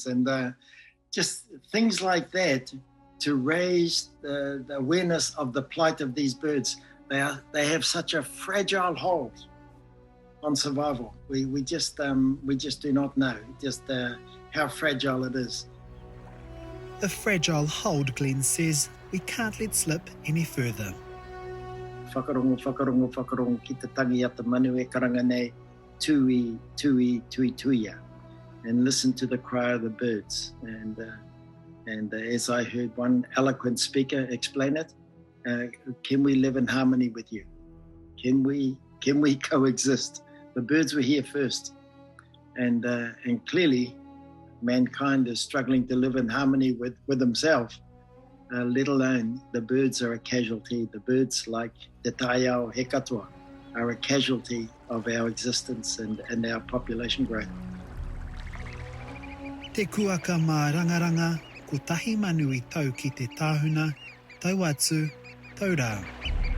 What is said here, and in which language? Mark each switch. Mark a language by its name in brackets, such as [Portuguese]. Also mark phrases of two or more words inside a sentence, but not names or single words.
[English] And just things like that to raise the awareness of the plight of these birds. They have such a fragile hold on survival. We just do not know just how fragile it is. The fragile hold, Glen says, we can't let slip any further. [Māori] Whakarongo ki te tangi ata manu e karanga nei tui tuia, [English] and listen to the cry of the birds. And as I heard one eloquent speaker explain it, can we live in harmony with you? Can we coexist? The birds were here first, and clearly mankind is struggling to live in harmony with himself, let alone the birds are a casualty. The birds, like [Māori] te taiao he katoa, [English] are a casualty of our existence and our population growth. [Māori] Te Kuaka mā rangaranga, ko tahi manu I tau ki te tāhuna, tau atu, tau rā.